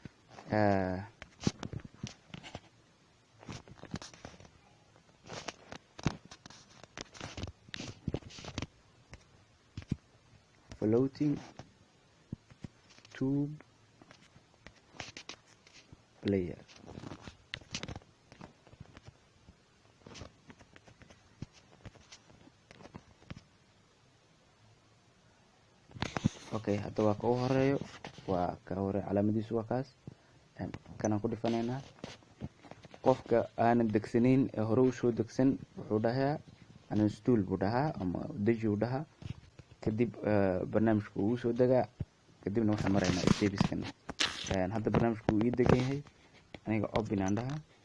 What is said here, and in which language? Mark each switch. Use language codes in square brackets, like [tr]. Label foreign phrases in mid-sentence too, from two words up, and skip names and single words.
[en] floating tube player [ar] اوكي هذا [so] waa ka horeeyo waa ka hore calaamadiisu waa kaas kana ku dhifanayna qofka aan degsanin ee hore u soo degsan wuxuu dhahaa aan install buu dhahaa ama deji u dhahaa kadib barnaamijku uu soo dagaa kadibna waxaan maraynaa stepskan hadda barnaamijku uu degan yahay aniga open aan dhahaa